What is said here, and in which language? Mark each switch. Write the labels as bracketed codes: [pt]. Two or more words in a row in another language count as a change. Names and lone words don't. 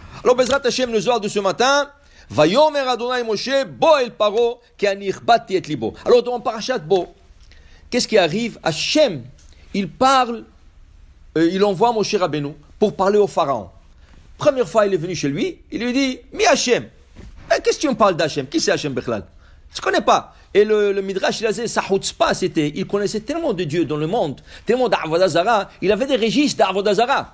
[fr] Alors, [he] בעזרת השם, [fr] le Zohar de ce matin, [he] ויאמר אדני משה, בא אל פרעה, כי אני הכבדתי את לבו. [fr] Alors, dans Parashat Bo, qu'est-ce qui arrive? Hashem, il parle, il envoie Moshe Rabbeinu pour parler au Pharaon. Première fois, il est venu chez lui, il lui dit, [he] מי השם, [fr] qu'est-ce que tu me parles d'Hachem? Qui c'est [he] השם בכלל? [fr] Je ne connais pas. Et le Midrash, il a dit, sa chutzpah, c'était, il connaissait tellement de Dieu dans le monde, tellement d' [he] עבודה זרה, [fr] il avait des registres d' [he] עבודה זרה.